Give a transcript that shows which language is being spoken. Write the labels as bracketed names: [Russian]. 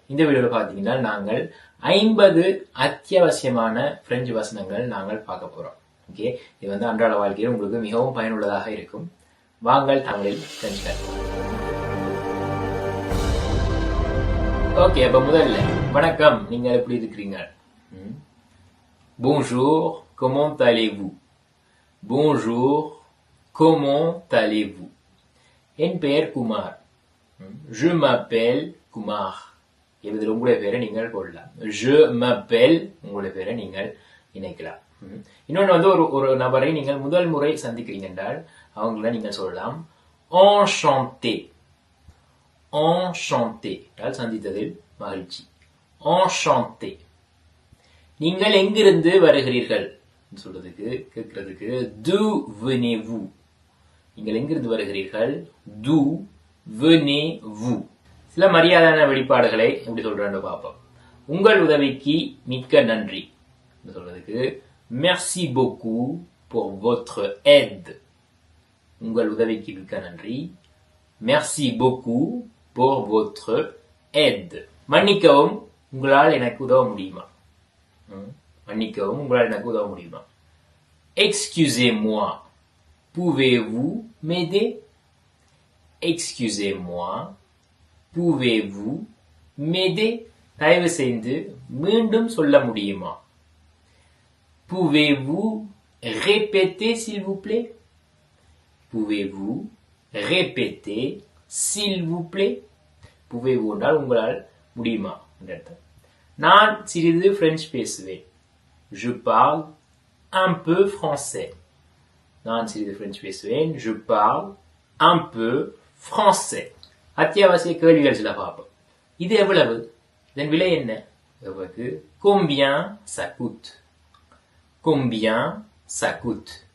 [Tamil] இந்த வீடியோவில் பார்த்தீங்கன்னா நாங்கள் 50 அத்தியாவசியமான பிரெஞ்சு வசனங்கள் நாங்கள் பார்க்க போறோம். ஓகே, இது அன்றாட வாழ்க்கையில் உங்களுக்கு மிகவும் பயனுள்ளதாக இருக்கும். வாங்கள் தமிழில் பிரெஞ்சு. ஓகே, அப்ப முதல்ல வணக்கம், நீங்க எப்படி இருக்கிறீங்க? [French] Bonjour, comment allez-vous? Bonjour, comment allez-vous? [Tamil] என் பெயர் குமார். [French] Je m'appelle Kumar. [Tamil] இதில் உங்களுடைய பேரை நீங்கள் போடலாம். [French] Je m'appelle [Tamil] உங்களுடைய பேரை நீங்கள் இணைக்கலாம். இன்னொன்று ஒரு நபரை நீங்கள் முதல் முறை சந்திக்கிறீங்க என்றால் அவங்கள நீங்கள் சொல்லலாம் enchanté. enchanté என்றால் சந்தித்ததில் மகிழ்ச்சி. enchanté. நீங்கள் எங்கிருந்து வருகிறீர்கள் சொல்றதுக்கு கேட்கறதுக்கு [French] d'où venez-vous? [Tamil] நீங்கள் எங்கிருந்து வருகிறீர்கள்? [French] d'où venez-vous? [Tamil] சில மரியாதையான வெளிப்பாடுகளை எப்படி சொல்றேன்னு பார்ப்போம். உங்கள் உதவிக்கு மிக்க நன்றி சொல்றதுக்கு [French] merci beaucoup pour votre aide. [Tamil] உங்கள் உதவிக்கு மிக்க நன்றி. [French] merci beaucoup pour votre aide. [Tamil] மன்னிக்கவும், உங்களால் எனக்கு உதவ முடியுமா? மன்னிக்கவும், உங்களால் எனக்கு உதவ முடியுமா? [French] excusez-moi, pouvez-vous m'aider? Excusez-moi, pouvez-vous m'aider? [Tamil] தயவு செய்து மீண்டும் சொல்ல முடியுமா? [French] Pouvez-vous répéter s'il vous plaît? Pouvez-vous répéter s'il vous plaît? [Tamil] Pouvez-vous என்றால் உங்களால் முடியுமா என்ற அர்த்தம். நான் சிறிது பிரெஞ்சு பேசுவேன். [French] Je parle un peu français. [Tamil] நான் சிறிது பிரெஞ்சு பேசுவேன். [French] Je parle un peu français. [Tamil] அத்தியாவசிய கேள்விகள் சில பார்ப்போம். இது எவ்வளவு? இதன் விலை என்ன? [French] Combien ça coûte? Combien ça coûte?